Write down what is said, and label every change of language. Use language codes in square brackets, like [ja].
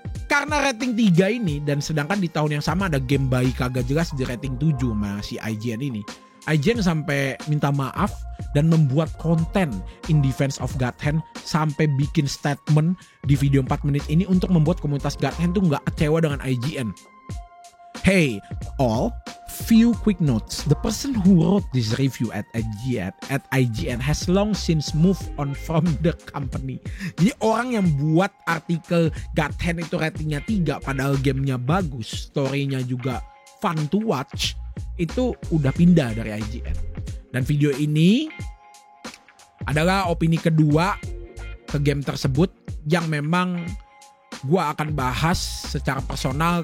[id] Karena rating 3 ini, dan sedangkan di tahun yang sama ada game bayi kagak jelas di rating 7 sama si IGN ini. IGN sampai minta maaf dan membuat konten In Defense of God Hand, sampai bikin statement di video 4 menit ini untuk membuat komunitas God Hand tuh gak kecewa dengan IGN. [en] Hey all, few quick notes. The person who wrote this review at IGN has long since moved on from the company. [id] Jadi orang yang buat artikel God Hand itu ratingnya 3 padahal gamenya bagus, storynya juga [en] fun to watch, [id] itu udah pindah dari IGN. Dan video ini adalah opini kedua ke game tersebut yang memang gua akan bahas secara personal.